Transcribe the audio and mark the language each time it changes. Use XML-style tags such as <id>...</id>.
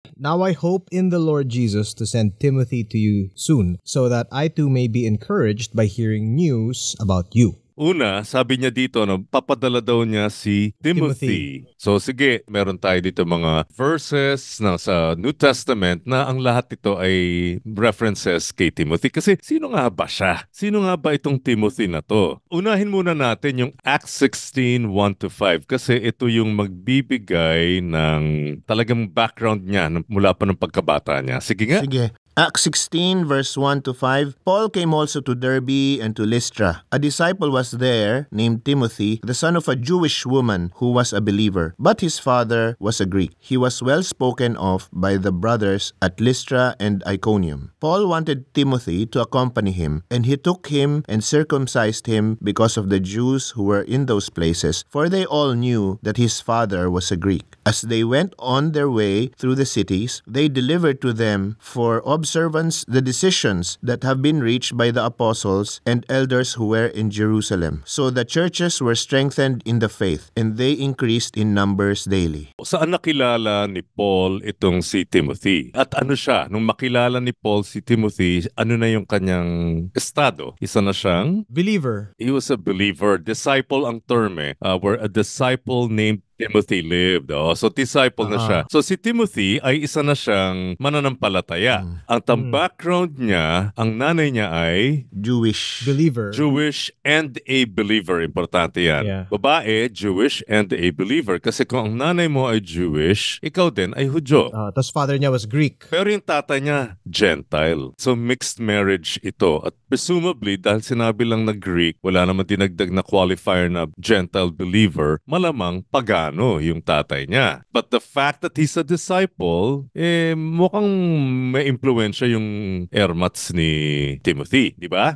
<en>Now I hope in the Lord Jesus to send Timothy to you soon, so that I too may be encouraged by hearing news about you.</en> <tl>Una, sabi niya dito, papadala daw niya si Timothy. So sige, meron tayo dito mga verses sa New Testament na ang lahat ito ay references kay Timothy. Kasi sino nga ba siya? Sino nga ba itong Timothy na to? Unahin muna natin yung Acts 16:1-5 kasi ito yung magbibigay ng talagang background niya mula pa ng pagkabata niya. Sige nga. Sige.</tl> <en>Acts 16, verse 1-5, Paul came also to Derbe and to Lystra. A disciple was there, named Timothy, the son of a Jewish woman who was a believer, but his father was a Greek. He was well spoken of by the brothers at Lystra and Iconium. Paul wanted Timothy to accompany him, and he took him and circumcised him because of the Jews who were in those places, for they all knew that his father was a Greek. As they went on their way through the cities, they delivered to them for observance the decisions that have been reached by the apostles and elders who were in Jerusalem. So the churches were strengthened in the faith, and they increased in numbers daily.</en> <tl>Saan nakilala ni Paul itong si Timothy? At ano siya? Nung makilala ni Paul si Timothy, ano na yung kanyang estado? Isa na siyang?</tl> <en>Believer. He was a believer. Disciple ang term where a disciple named Timothy lived.</en> <tl>So, disciple na siya. So, si Timothy ay isa na siyang mananampalataya. Ang background niya, ang nanay niya ay</tl> <en>Jewish. Believer. Jewish and a believer.</en> <tl>Importante yan.</tl> <en>Yeah. Babae, Jewish and a believer.</en> <tl>Kasi kung ang nanay mo ay Jewish, ikaw din ay Hudyo. Tapos</tl> <en>father niya was Greek.</en> <tl>Pero yung tatay niya, Gentile. So, mixed marriage ito. At presumably, dahil sinabi lang na Greek, wala naman dinagdag na qualifier na Gentile believer, malamang pagano yung tatay niya.</tl> <en>But the fact that he's a disciple,</en> <tl>mukhang may impluensya yung ermats ni Timothy, di ba?</tl>